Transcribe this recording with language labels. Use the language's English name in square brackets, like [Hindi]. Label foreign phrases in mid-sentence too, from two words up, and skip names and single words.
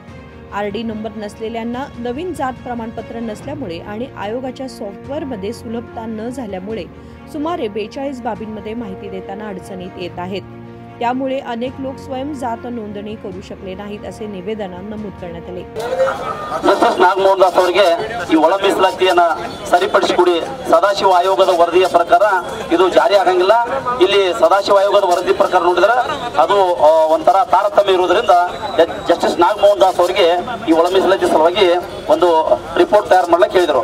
[Marathi] आरडी नंबर नसलेल्यांना नवीन जात प्रमाणपत्र नसल्यामुळे आणि आयोगाच्या सॉफ्टवेअरमध्ये सुलभता न झाल्यामुळे सुमारे 42 बाबींमध्ये माहिती देताना अडचणीत येत आहेत। त्यामुळे अनेक लोक स्वयं जात नोंदणी करू शकले नाहीत असे निवेदनात नमूद करण्यात आले। [Kannada] ಜಸ್ಟಿಸ್ ನಾಗಮೋಹನ್ ದಾಸ್ ಅವರಿಗೆ ಈ ಒಳ ಮೀಸಲಾತಿಯನ್ನು ಸರಿಪಡಿಸಿಕೊಡಿ, ಸದಾಶಿವ ಆಯೋಗದ ವರದಿಯ ಪ್ರಕಾರ ಇದು ಜಾರಿ ಆಗಂಗಿಲ್ಲ। ಇಲ್ಲಿ ಸದಾಶಿವ ಆಯೋಗದ ವರದಿ ಪ್ರಕಾರ ನೋಡಿದರೆ ಅದು ಒಂಥರ ತಾರತಮ್ಯ ಇರುವುದರಿಂದ ಜಸ್ಟಿಸ್ ನಾಗಮೋಹನ್ ದಾಸ್ ಅವರಿಗೆ ಈ ಒಳ ಮೀಸಲಾತಿ ಸಲುವಾಗಿ ಒಂದು ರಿಪೋರ್ಟ್ ತಯಾರು ಮಾಡಲಿಕ್ಕೆ ಹೇಳಿದರು।